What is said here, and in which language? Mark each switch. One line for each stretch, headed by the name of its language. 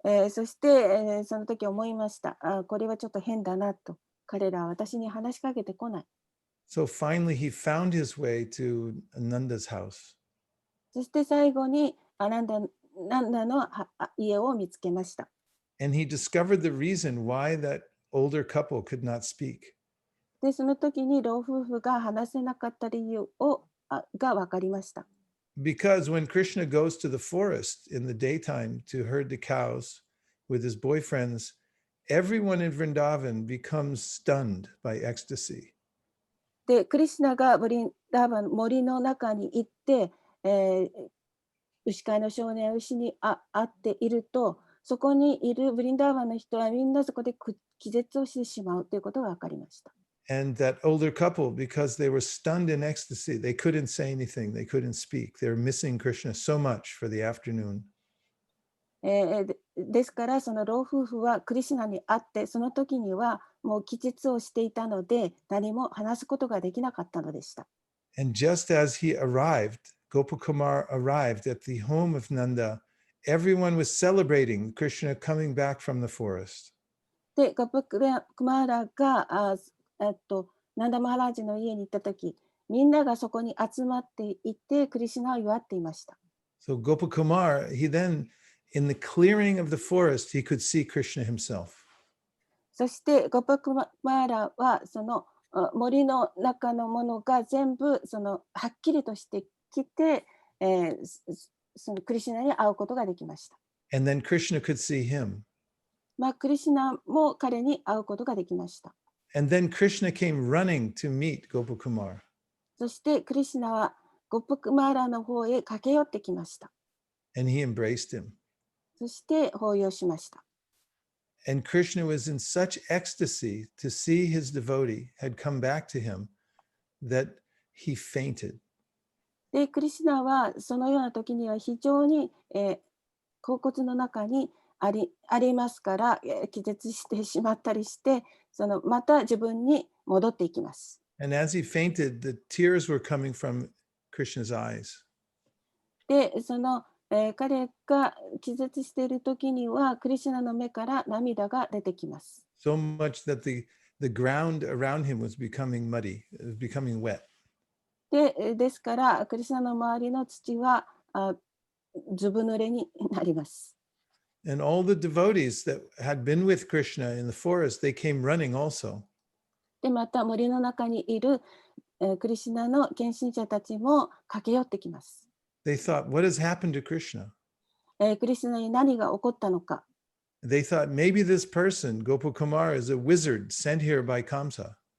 Japanese: そして、その時思いました。これはちょっと変だなと。彼らは私に話しかけてこない。
English: So finally, he found his way to Nanda's house.
Japanese: そして最後にナンダの家を見つけました。
English: And he discovered the reason why that older couple could not speak.
Japanese: で、その時に老夫婦が話せなかった理由が分かりました。
English: Because when Krishna goes to the forest in the daytime to herd the cows with his boyfriends, everyone in Vrindavan becomes stunned by ecstasy.
Japanese: で、クリシュナがブリンダーバン森の中に行って、牛飼いの少年牛に会っていると、そこにいるブリンダーバンの人はみんなそこで気絶をしてしまうということが分かりました。
English: And that older couple, because they were stunned in ecstasy, they couldn't say anything, they couldn't speak. They were missing Krishna so much for the afternoon.
Japanese: ですから、その老夫婦はクリシュナに会って、その時にはもう気絶をしていたので、何も話すことができなかったのでした。
English: And just as he arrived, Gopakumar arrived at the home of Nanda, everyone was celebrating Krishna coming back from the forest.
Japanese: で、ゴパクマーラがナンダ・マハラージの家に行った時、みんながそこに集まっていて、クリシュナを祝っていました。
English: So Gopakumar, he then, in the clearing of the forest, he could see Krishna himself.
Japanese: そしてゴパクマーラはその森の中のものが全部はっきりとしてきて、そのクリシュナに会うことができました。
English: And then Krishna could see him.
Japanese: クリシュナも彼に会うことができました。
English: And then Krishna came running to meet Gopakumar.
Japanese: そしてクリシュナはゴパクマーラの方へ駆け寄ってきました。
English: And he embraced him.
Japanese: そして抱擁しました。
English: And Krishna was in such ecstasy to see his devotee had come back to him that he fainted.
Japanese: で、クリシュナはそのような時には非常に、甲骨の中にありますから、気絶してしまったりして、また自分に戻っていきます。
English: And as he fainted, the tears were coming from Krishna's eyes.
Japanese: で、彼が気絶している時には、クリシュナの目から涙が出てきます。
English: So much that the ground around him was becoming muddy, it was becoming wet.
Japanese: ですから、クリシュナの周りの土はずぶ濡れになります。
English: And all the devotees that had been with Krishna in the forest, they came running also.
Japanese: で、また森の中にいる、クリシュナの献身者たちも駆け寄ってきます。
English: They thought, what has happened to Krishna?
Japanese: クリシュナに何が起こったのか。
English: They thought maybe this person, Gopakumar, is a wizard sent here by Kamsa.